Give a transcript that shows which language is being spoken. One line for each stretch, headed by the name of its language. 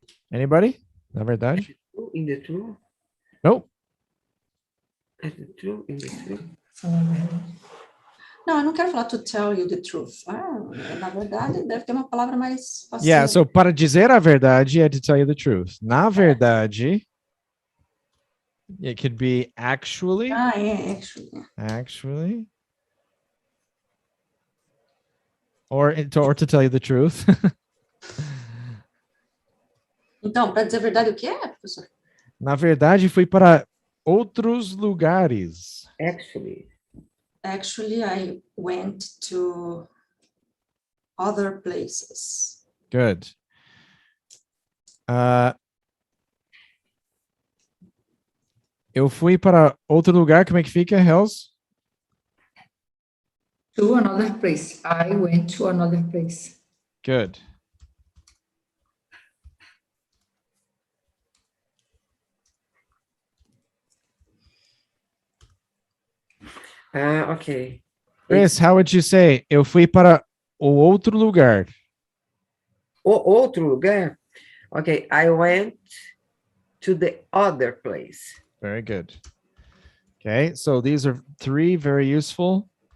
English: Anybody?
Portuguese: Na verdade?
English: In the true? Nope. In the true?
Portuguese: Não, eu não quero falar
English: to tell you the truth.
Portuguese: Na verdade, deve ter uma palavra mais fácil.
English: Yeah, so
Portuguese: para dizer a verdade é
English: to tell you the truth.
Portuguese: Na verdade,
English: it could be actually. Actually. Actually. Or to tell you the truth.
Portuguese: Então, para dizer a verdade, o que é, professor? Na verdade, fui para outros lugares.
English: Actually, I went to other places. Good.
Portuguese: Eu fui para outro lugar, como é que fica, Hells?
English: To another place. I went to another place. Good. Okay. Chris, how would you say?
Portuguese: Eu fui para o outro lugar. O outro lugar?
English: Okay, I went to the other place. Very good. Okay, so these are three very useful.